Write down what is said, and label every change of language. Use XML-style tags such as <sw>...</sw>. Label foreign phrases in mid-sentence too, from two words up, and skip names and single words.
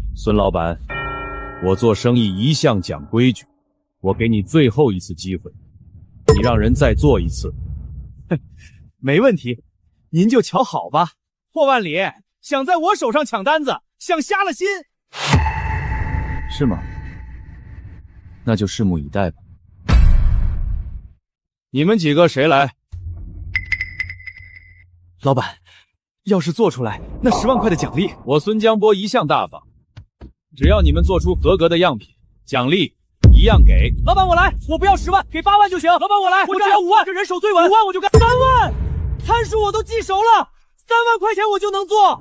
<zh>孫老闆，我做生意一向講規矩，我給你最後一次機會，你讓人再做一次。沒問題，您就瞧好吧。霍萬里想在我手上搶單子，想瞎了心。是嗎？那就拭目以待吧。你們幾個誰來？老闆，要是做出來，那10萬塊的獎勵，我孫江波一向大方，只要你們做出合格的樣品，獎勵一樣給。老闆我來，我不要10萬，給8萬就行。老闆我來，我只要5萬，這人手最穩，5萬我就幹。3萬，參數我都記熟了，3萬塊錢我就能做。</zh>